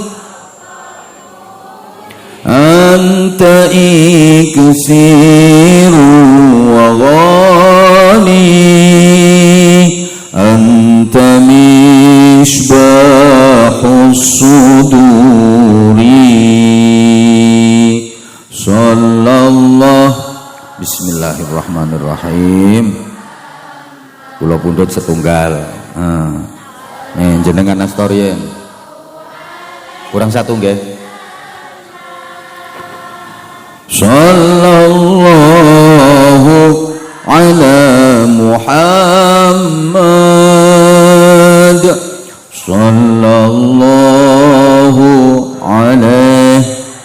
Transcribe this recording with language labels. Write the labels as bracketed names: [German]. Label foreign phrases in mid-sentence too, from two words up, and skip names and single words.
[Arabic] Anta iksiru wa ghani Anta misbahus suduri Sallallahu. [Javanese] Bismillahirrahmanirrahim. Kula pundhut setunggal. Nih jenengan astorien. [Indonesian] Kurang satu [Javanese] nggih. [Arabic] Sallallahu ala Muhammad Sallallahu alaihi